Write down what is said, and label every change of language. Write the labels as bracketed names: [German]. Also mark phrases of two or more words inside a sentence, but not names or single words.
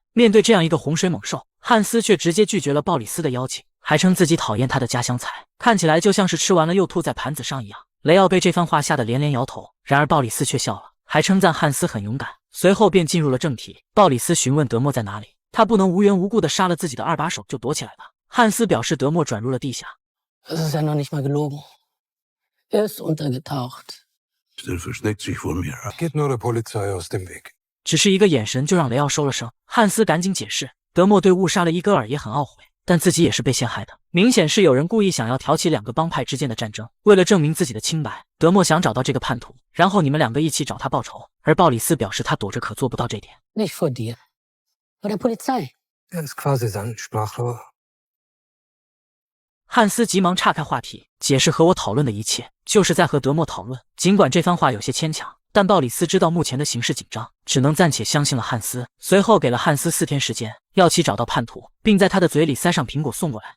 [Chinese] 面对这样一个洪水猛兽，汉斯却直接拒绝了鲍里斯的邀请，还称自己讨厌他的家乡菜，看起来就像是吃完了又吐在盘子上一样。雷奥被这番话吓得连连摇头，然而鲍里斯却笑了，还称赞汉斯很勇敢。随后便进入了正题，鲍里斯询问德莫在哪里，他不能无缘无故的杀了自己的2把手就躲起来吧。汉斯表示德莫转入了地下。 [German] Es ist ja noch nicht mal gelogen. Ist untergetaucht. Der versteckt sich vor mir. Geht nur der Polizei aus dem Weg. [Chinese] 只是一个眼神就让雷奥收了声。汉斯赶紧解释，德莫对误杀了伊戈尔也很懊悔，但自己也是被陷害的。明显是有人故意想要挑起2个帮派之间的战争。为了证明自己的清白，德莫想找到这个叛徒，然后你们2个一起找他报仇。而鲍里斯表示他躲着可做不到这点。 [German] Nicht vor dir. Vor der Polizei. Er ist quasi sein Sprachrohr. [Chinese] 汉斯急忙岔开话题，解释和我讨论的一切就是在和德莫讨论。尽管这番话有些牵强，但鲍里斯知道目前的形势紧张，只能暂且相信了汉斯。随后给了汉斯4天时间，要其找到叛徒，并在他的嘴里塞上苹果送过来。